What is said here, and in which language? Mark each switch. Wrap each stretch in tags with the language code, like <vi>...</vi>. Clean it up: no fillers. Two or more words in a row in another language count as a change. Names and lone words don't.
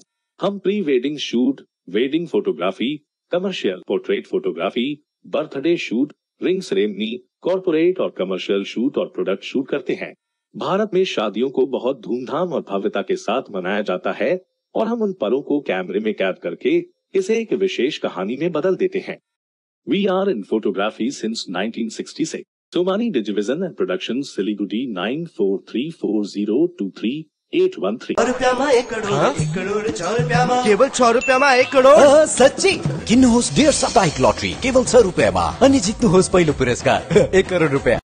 <hi>हम</hi> <en>pre wedding shoot, wedding photography, commercial portrait photography, birthday shoot, ring ceremony, corporate</en> <hi>और</hi> <en>commercial shoot</en> <hi>और</hi> <en>product shoot</en> <hi>करते हैं। भारत में शादियों को बहुत धूमधाम और भव्यता के साथ मनाया जाता है और हम उन पलों को कैमरे में कैद करके इसे एक विशेष कहानी में बदल देते हैं।</hi> <en>We are in photography since 1966.</en> <hi>सोमानी डिजीविजन एंड प्रोडक्शन, सिलीगुड़ी 9434023813।</hi> <ne>केवल 6 रुपयामा 1 करोड। सच्ची किन्नुहोस् डेढ साप्ताहिक लटरी केवल 6 रुपयामा अनि जित्नुहोस् पहिलो पुरस्कार 1 करोड रुपया।</ne>